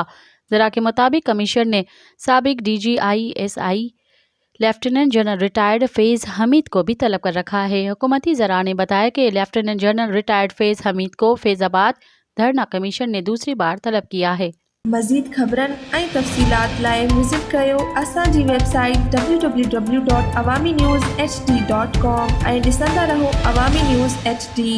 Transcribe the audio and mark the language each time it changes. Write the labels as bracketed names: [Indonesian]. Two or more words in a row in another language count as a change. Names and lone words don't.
[Urdu] ذرائع کے مطابق کمیشن نے سابق DG ISI لیفٹیننٹ جنرل ریٹائرڈ فیض حمید کو بھی طلب کر رکھا ہے۔ حکومتی ذرائع نے بتایا کہ لیفٹیننٹ جنرل ریٹائرڈ فیض حمید کو فیض آباد دھرنا کمیشن نے دوسری بار طلب کیا ہے۔ [Sindhi] مزید خبرن ऐं तफ़सीलात लाइ विज़िट कयो असांजी वेबसाइट www.awamiNewsHD.com ऐं ॾिसंदा रहो अवामी न्यूज़ HD।